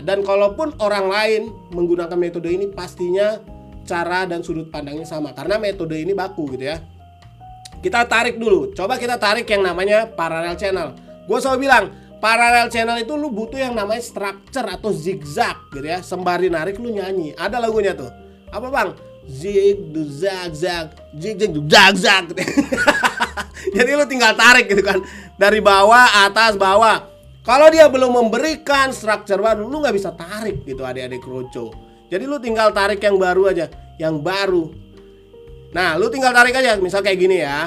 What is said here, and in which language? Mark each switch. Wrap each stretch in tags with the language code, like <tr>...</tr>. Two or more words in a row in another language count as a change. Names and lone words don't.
<id>Dan kalaupun orang lain menggunakan metode ini pastinya cara dan sudut pandangnya sama karena metode ini baku gitu ya. Kita tarik dulu. Coba kita tarik yang namanya</id> <en>parallel channel.</en> <id>Gue selalu bilang</id> <en>parallel channel</en> <id>itu lu butuh yang namanya structure atau zigzag gitu ya. Sembari narik lu nyanyi. Ada lagunya tuh. Apa bang? Zig du zag zag, zig zig du zag zag. Jadi lu tinggal tarik gitu kan. Dari bawah, atas, bawah. Kalau dia belum memberikan structure baru, lu nggak bisa tarik gitu adik-adik kroco. Jadi lu tinggal tarik yang baru aja, yang baru. Nah, lu tinggal tarik aja, misal kayak gini ya.</id>